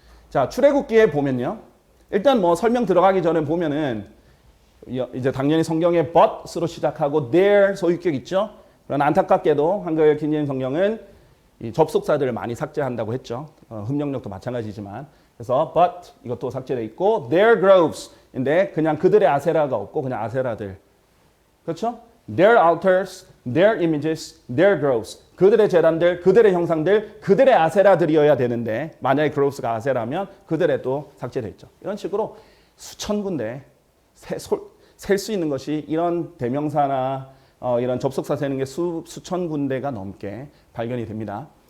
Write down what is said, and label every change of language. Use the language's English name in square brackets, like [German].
[Korean] 자, 출애굽기에 보면요. 일단 설명 들어가기 전에 보면은 이제 당연히 성경에 but으로 시작하고 there 소유격 있죠. 그러나 안타깝게도 한글 킹제임스 성경은 이 접속사들을 많이 삭제한다고 했죠. 흠령력도 마찬가지지만. 그래서 but 이것도 삭제되어 있고 their groves인데 그냥 그들의 아세라가 없고 그냥 아세라들. 그렇죠? [English] Their altars, their images, their groves. [Korean] 그들의 제단들, 그들의 형상들, 그들의 아세라들이어야 되는데 만약에 groves가 아세라면 그들의 또 삭제되어 있죠. 이런 식으로 수천 군데 셀 수 있는 것이 이런 대명사나 이런 접속사 세는 게 수천 군데가 넘게 발견이 됩니다.